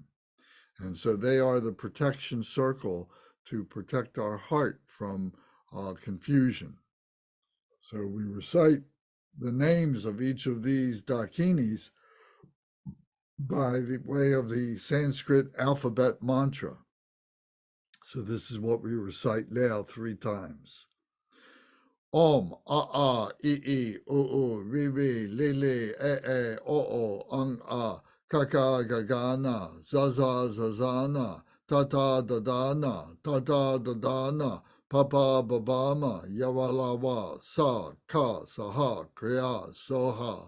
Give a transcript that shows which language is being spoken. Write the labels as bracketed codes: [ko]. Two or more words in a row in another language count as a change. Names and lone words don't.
[en] And so they are the protection circle to protect our heart from confusion. So we recite the names of each of these dakinis by the way of the Sanskrit alphabet mantra. So this is what we recite now 3 times. [sa] Om, a, I, o, ri, ri, li, li, e, o, ang, a, kaka gagana, zaza zazana, tata dadana, papa babama, yawalawa, sa, ka, saha, kriya, soha.